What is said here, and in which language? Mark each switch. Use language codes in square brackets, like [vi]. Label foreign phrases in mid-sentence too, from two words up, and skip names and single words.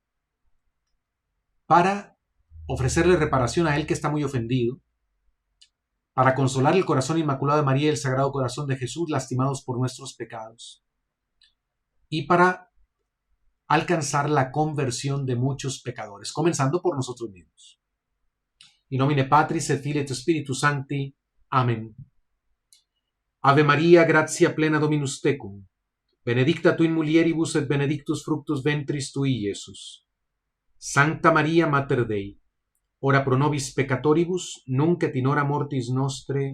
[es] para ofrecerle reparación a Él que está muy ofendido, para consolar el corazón inmaculado de María y el Sagrado Corazón de Jesús lastimados por nuestros pecados, y para alcanzar la conversión de muchos pecadores, comenzando por nosotros mismos. [la] In nomine Patris et Filii et Spiritus Sancti. Amén. Ave Maria, gratia plena Dominus tecum, benedicta tu in mulieribus et benedictus fructus ventris tui, Iesus. Sancta Maria Mater Dei, ora pro nobis peccatoribus, nunc et in hora mortis nostre.